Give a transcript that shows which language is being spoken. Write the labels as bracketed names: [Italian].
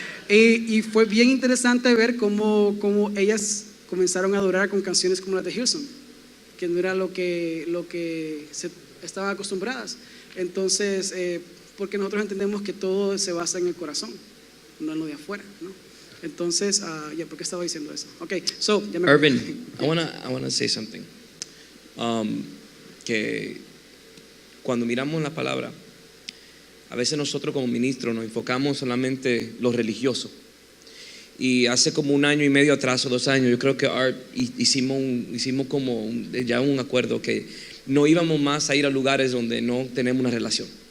[Spanish] Y fue bien interesante ver cómo ellas comenzaron a adorar con canciones como las de Hillsong, que no era lo que se estaban acostumbradas. Entonces, porque nosotros entendemos que todo se basa en el corazón, no en lo de afuera, ¿no? Entonces, ¿por qué estaba diciendo eso? [English] Okay, so, Irvin, I wanna say something. [Spanish] Que cuando miramos la palabra, a veces nosotros como ministros nos enfocamos solamente en lo religioso. Y hace como 1 año y medio atrás o 2 años, yo creo que Art hicimos como ya un acuerdo que no íbamos más a ir a lugares donde no tenemos una relación.